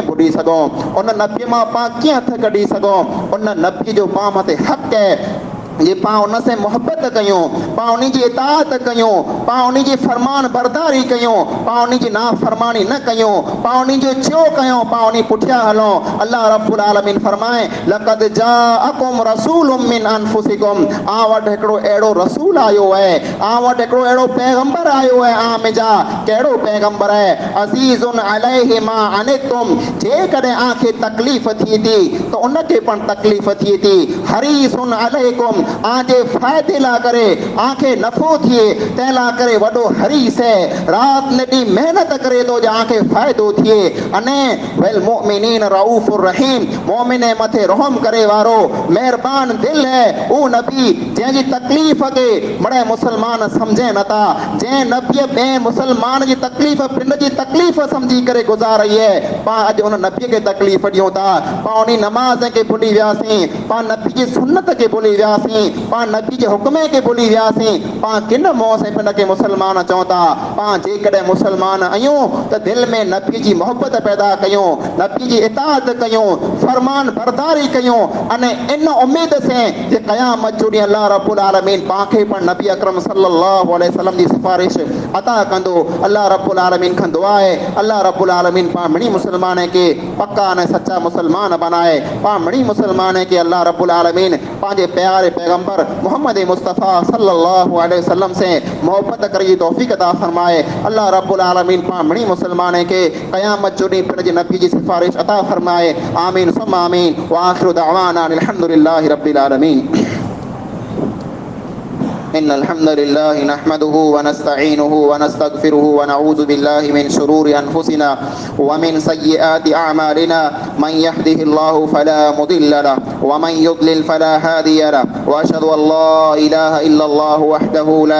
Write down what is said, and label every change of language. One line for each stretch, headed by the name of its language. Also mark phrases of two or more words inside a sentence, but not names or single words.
Sindhi: भुली सघूं उन नबी मां पाण कीअं हथ कढी सघूं उन नबी जो पाण मथे हक़ आहे जे पाण उन से मोहबत कयूं पाण उन जी इताअत कयूं पाण उन जी फरमान बरदारी कयूं पाण उन जी नाफ़रमानी न कयूं पाण उन जो चयो कयूं पाण उन पुठियां हलूं
Arabic: الله رب العالمين
Sindhi: फरमाए
Arabic: لقد جاءكم رسول من أنفسكم
Sindhi: आ वटि हिकिड़ो अहिड़ो रसूल आयो आहे आ वटि हिकिड़ो अहिड़ो पैगंबर आयो आहे आ मुंहिंजा कहिड़ो पैगंबर आहे
Arabic: عزيز عليه ما عنتم
Sindhi: जेकॾहिं आंखे तकलीफ़ थिए थी त उनखे पण तकलीफ़ थिए थी
Arabic: حريص عليكم
Sindhi: आजे फ़ाइदे ला करे आंखे नफ़ो थिए तंहिं ला करे वॾो हरीस है रात ने ॾींहुं महिनत करे थो जो आंखे फ़ाइदो थिए अने
Arabic: والمؤمنين رءوف رحيم
Sindhi: मोमिन मथे रहम करे वारो मेहरबान दिल है ऊ नबी जंहिंजी तकलीफ़ खे बड़े मुसलमान सम्झे नथा जंहिं नबीअ ॿिए मुसलमान जी तकलीफ़ पिंड जी तकलीफ़ सम्झी करे गुज़ारी है पाण अॼु उन नबीअ खे तकलीफ़ ॾियूं था पाण उन नमाज़ खे भुली वियासीं पाण नबी जी सुन्नत खे भुली वियासीं पाण नबी जे हुक्म खे भुली वियासीं पाण किन मोह से पिंड खे मुसलमान चऊं था पाण जेकॾहिं मुसलमान आहियूं त दिलि में नबी जी मोहबत पैदा कयूं नबी जी इताअत कयूं फरमान बरदारी कयूं अने इन उम्मीद से जे क़यामत जो ॾींहुं
Arabic: الله رب العالمين
Sindhi: पांखे पण नबी अकरम
Arabic: صلى الله عليه وسلم
Sindhi: जी सिफारिश अता कंदो
Arabic: الله رب العالمين
Sindhi: खां दुआ है
Arabic: الله رب العالمين
Sindhi: पाण मिणी मुसलमान के पक्का ने सच्चा मुसलमान बनाए पाण मिणी मुसलमान के
Arabic: الله رب العالمين
Sindhi: पंहिंजे प्यारे पैगंबर मोहम्मद मुस्तफ़ा
Arabic: صلى الله عليه وسلم
Sindhi: से मोहब्बत करे जी तौफीक अता फरमाए
Arabic: الله رب العالمين
Sindhi: पाण मिणी मुसलमान के क़यामत जो ॾींहुं पिण जी नबी जी सिफारिश अता फरमाए
Arabic: آمين ثم آمين وآخر دعوانا الحمد لله رب العالمين إن الحمد لله نحمده ونستعينه ونستغفره ونعوذ بالله من شرور أنفسنا ومن سيئات أعمالنا من يهده الله فلا مضل له ومن يضلل فلا هادي له وأشهد أن لا إله إلا الله وحده لا